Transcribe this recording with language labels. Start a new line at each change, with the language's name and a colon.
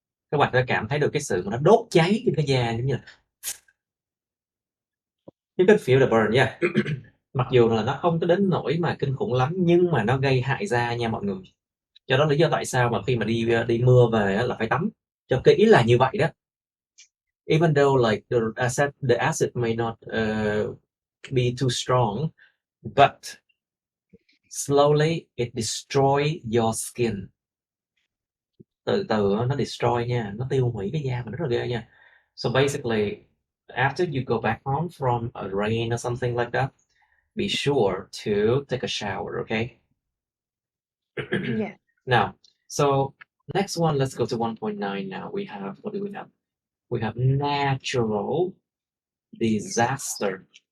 Vietnamese: Các bạn sẽ cảm thấy được cái sự mà nó đốt cháy trên cái da, giống như là
English: you can feel the burn, yeah.
Vietnamese: Mặc dù là nó không có đến nỗi mà kinh khủng lắm, nhưng mà nó gây hại da nha mọi người. Cho đó lý do tại sao mà khi mà đi mưa về là phải tắm cho kỹ là như vậy đó.
English: Even though like the acid may not be too strong, but slowly it destroy your skin.
Vietnamese: Từ từ nó destroy nha, nó tiêu hủy cái da mình rất là ghê nha.
English: So basically, after you go back home from a rain or something like that, be sure to take a shower, okay? Yeah. Now, so next one, let's go to 1.9 now. What do we have? We have natural disaster.